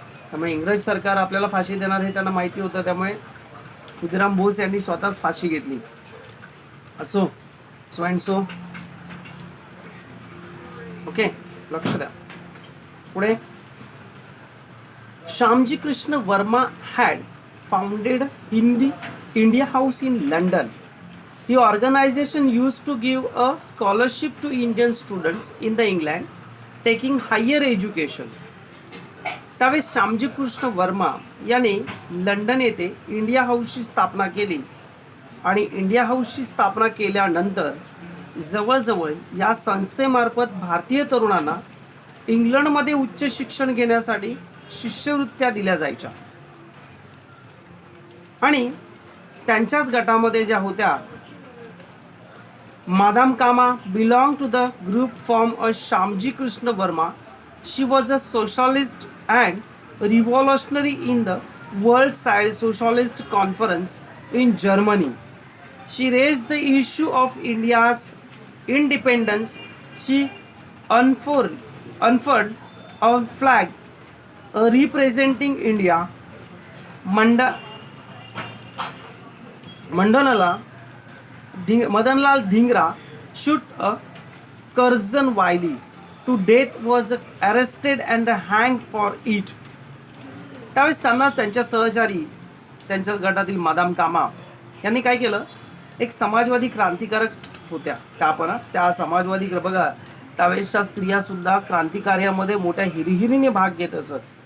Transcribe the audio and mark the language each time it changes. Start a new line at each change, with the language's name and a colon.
Marathi: त्यामुळे इंग्रज सरकार आपल्याला फाशी देणार हे त्यांना माहिती होतं. त्यामुळे खुदीराम बोस यांनी स्वतःच फाशी घेतली. असो,
English: So and so. Okay,
Marathi: लक्ष द्या. पुढे
English: Shyamji Krishna Varma had founded Hindi India House in London. The organization used to give a scholarship to Indian students in the England taking higher education.
Marathi: त्यावेळेस श्यामजी कृष्ण वर्मा यांनी लंडन येथे इंडिया हाऊसची स्थापना केली आणि इंडिया हाऊसची स्थापना केल्यानंतर जवळजवळ या संस्थेमार्फत भारतीय तरुणांना इंग्लंडमध्ये उच्च शिक्षण घेण्यासाठी शिष्यवृत्त्या दिल्या जायच्या. आणि त्यांच्याच गटामध्ये ज्या होत्या
English: Madam Kama belonged to the group formed as Shyamji Krishna Verma. She was a socialist and revolutionary in the World Socialist Conference in Germany. She raised the issue of India's independence. She unfurled a flag representing India. Mandana Madanlal Dhingra shot a Curzon Wiley to death, was arrested and hanged for it.
Marathi: त्यावेळेस त्यांना त्यांच्या सहचारी त्यांच्या गटातील madame कामा यांनी काय केलं, एक समाजवादी क्रांतिकारक होत्या त्या समाजवादी बघा त्यावेळेसच्या स्त्रिया सुद्धा क्रांतिकार्यामध्ये मोठ्या हिरिहिरीने भाग घेत असत.